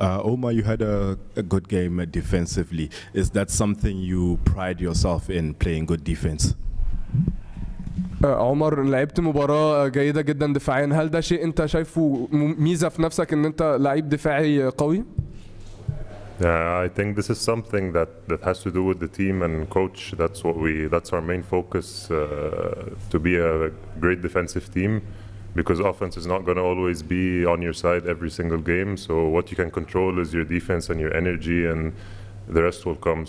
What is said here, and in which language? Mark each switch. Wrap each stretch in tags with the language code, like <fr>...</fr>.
<en>Omar, you had a good game defensively. Is that something you pride yourself in, playing good defense?</en> <ar>عمر، لعبت مباراة جيدة جدا دفاعيا، هل ده شيء انت شايفه ميزة في نفسك ان انت لعيب دفاعي قوي؟</ar> <en>I think this is something that has to do with the team and coach. That's our main focus, to be a great defensive team, because offense is not going to always be on your side every single game. So what you can control is your defense and your energy, and the rest will come.</en>